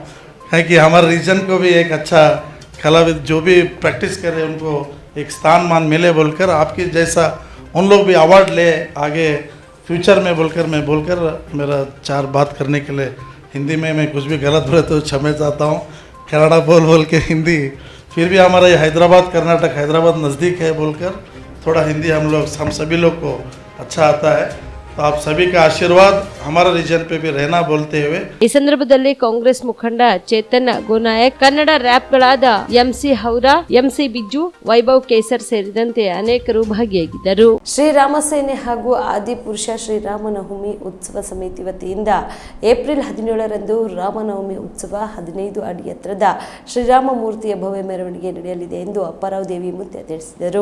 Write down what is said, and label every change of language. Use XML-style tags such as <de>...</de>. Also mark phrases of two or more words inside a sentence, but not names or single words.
<hi>है कि हमारे रीजन को भी एक अच्छा कलाविद जो भी प्रैक्टिस कर रहे हैं उनको एक स्थान मान मिले बोलकर, आपके जैसा उन लोग भी अवार्ड ले आगे फ्यूचर में बोलकर मैं बोलकर मेरा 4 बात करने के लिए हिंदी में मैं कुछ भी गलत बोले तो क्षमा चाहता हूँ. कन्नड़ा बोल के हिंदी, फिर भी हमारा ये हैदराबाद कर्नाटक हैदराबाद नज़दीक है बोलकर थोड़ा हिंदी हम सभी लोग को अच्छा आता है. तो आप सभी का आशीर्वाद हमारा रीजन पे भी रहना बोलते हुए</hi> <kn>ಈ ಸಂದರ್ಭದಲ್ಲಿ ಕಾಂಗ್ರೆಸ್ ಮುಖಂಡ ಚೇತನ್ ಗೋನಾಯಕ್, ಕನ್ನಡ ರ್ಯಾಪ್ಗಳಾದ ಎಂಸಿ ಹೌರಾ, ಎಂಸಿ ಬಿಜ್ಜು, ವೈಭವ್ ಕೇಸರ್ ಸೇರಿದಂತೆ ಅನೇಕರು ಭಾಗಿಯಾಗಿದ್ದರು. ಶ್ರೀರಾಮಸೇನೆ ಹಾಗೂ ಆದಿಪುರುಷ ಶ್ರೀರಾಮನವಮಿ ಉತ್ಸವ ಸಮಿತಿ ವತಿಯಿಂದ ಏಪ್ರಿಲ್ 17ರಂದು ರಾಮನವಮಿ ಉತ್ಸವ 15 ಅಡಿ ಎತ್ತರದ ಶ್ರೀರಾಮ ಮೂರ್ತಿಯ ಭವ್ಯ ಮೆರವಣಿಗೆ ನಡೆಯಲಿದೆ ಎಂದು ಅಪ್ಪಾರಾವ್ ದೇವಿ ಮುತ್ಯ ತಿಳಿಸಿದರು.</kn>